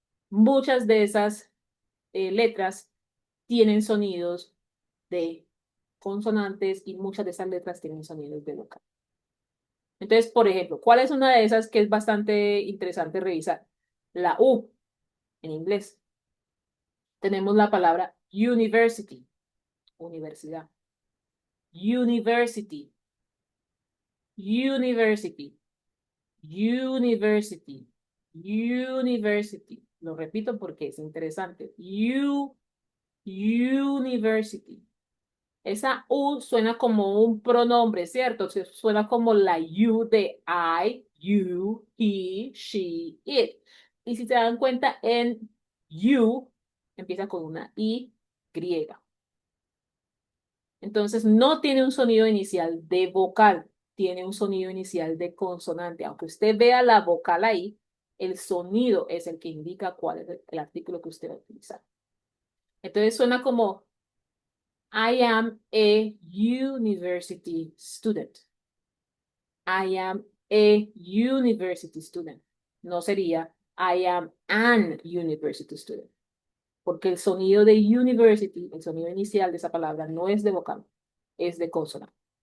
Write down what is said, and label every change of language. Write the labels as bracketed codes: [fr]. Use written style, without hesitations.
[es] Muchas de esas letras tienen sonidos de consonantes y muchas de esas letras tienen sonidos de vocal. Entonces, por ejemplo, ¿cuál es una de esas que es bastante interesante revisar? La U en inglés. Tenemos la palabra university, universidad. University, university, university, university. Lo repito porque es interesante. University. Esa U suena como un pronombre, ¿cierto? Suena como la you de I, you, he, she, it. Y si se dan cuenta, en you empieza con una I griega. Entonces no tiene un sonido inicial de vocal, tiene un sonido inicial de consonante. Aunque usted vea la vocal ahí, el sonido es el que indica cuál es el artículo que usted va a utilizar. Entonces suena como [en] I am a university student. I am a university student. [es] No sería [en] I am an university student. [es] Porque el sonido de university, el sonido inicial de esa palabra, no es de vocal, es de consonante.